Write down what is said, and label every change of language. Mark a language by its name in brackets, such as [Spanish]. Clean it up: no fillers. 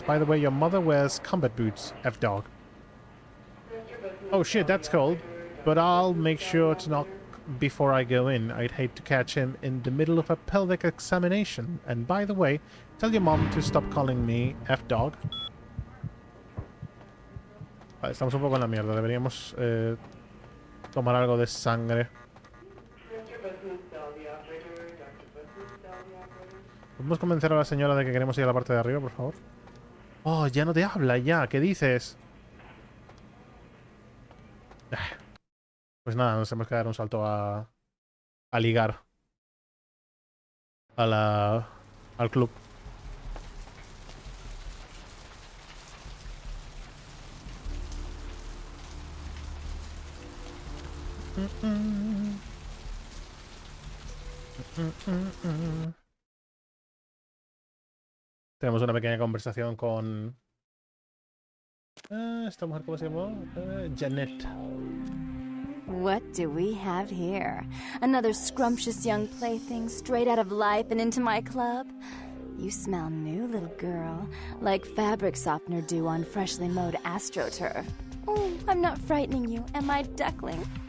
[English] By the way, your mother wears combat boots, F-Dog. Oh shit, that's cold. But I'll make sure to knock before I go in. I'd hate to catch him in the middle of a pelvic examination. And by the way, tell your mom to stop calling me F-Dog. [Spanish] Vale, estamos un poco en la mierda. Deberíamos tomar algo de sangre. ¿Podemos convencer a la señora de que queremos ir a la parte de arriba, por favor? Oh, ya no te habla, ya. ¿Qué dices? Pues nada, nos tenemos que dar un salto a ligar. Al club. Tenemos una pequeña conversación con... esta mujer, ¿cómo se llamó? Janet. [English] What do we have here? Another scrumptious young plaything straight out of life and into my club? You smell new, little girl, like fabric softener dew on freshly mowed astroturf. Oh, I'm not frightening you, am I, duckling?